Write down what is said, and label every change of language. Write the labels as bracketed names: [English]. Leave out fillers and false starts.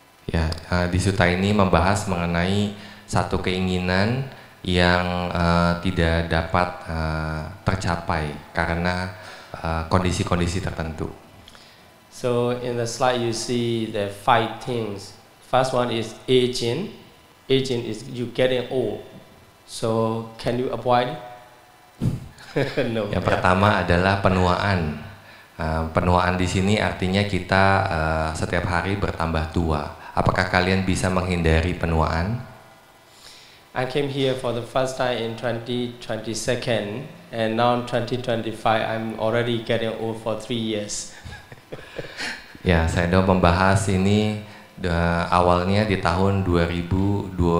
[Indonesian] Ya, di sutta ini membahas mengenai satu keinginan yang tidak dapat tercapai karena kondisi-kondisi tertentu. [English] So in the slide you see the 5 things. First one is aging. Aging is you getting old. So can you avoid it? No. [Indonesian] Yang pertama adalah penuaan. Penuaan di sini artinya kita setiap hari bertambah tua. Apakah kalian bisa menghindari penuaan? [English] I came here for the first time in 2022 and now in 2025 I'm already getting old for 3 years. [Indonesian] Ya, saya membahas ini awalnya di tahun 2022.